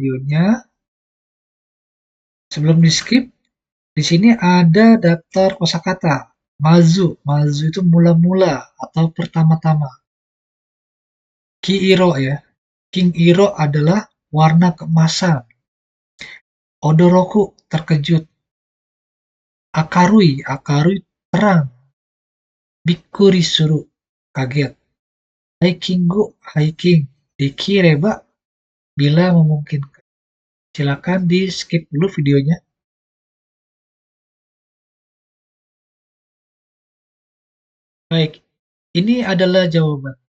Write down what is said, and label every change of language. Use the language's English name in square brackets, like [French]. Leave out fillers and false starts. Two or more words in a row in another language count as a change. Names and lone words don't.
[Indonesian] Silakan di skip videonya. Sebelum di-skip, di sini ada daftar kosakata. Mazu, mazu itu mula-mula atau pertama-tama. Kiiro ya. King-iro adalah warna keemasan. Odoroku, terkejut. Akarui, akarui terang. [Japanese] びっくりする, [Indonesian] kaget. Hikingu, hiking. Dekireba, bila memungkinkan. Silakan di skip dulu videonya. Baik, ini adalah jawaban.